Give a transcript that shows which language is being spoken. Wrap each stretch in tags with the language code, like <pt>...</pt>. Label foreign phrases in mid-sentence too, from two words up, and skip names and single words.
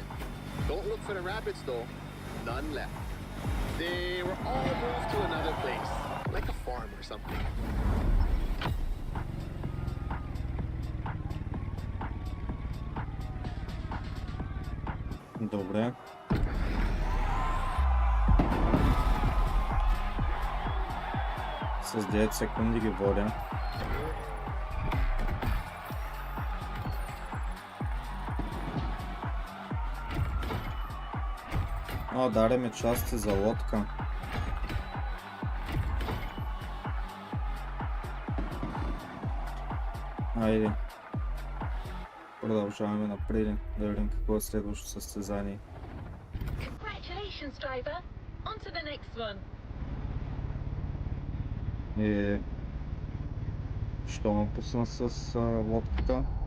<en>Don't look for the rabbits though, none left. They were all moved to another place, like a farm or something.</en> <bg>Добре. С 9 секунди ги водя. О, даде ми части за лодка. Айде. Продължаваме напред да видим какво е следващото състезание.</bg> <en>Congratulations, driver. On to the next one.</en> <bg>Що ме пусна с лодката?</bg>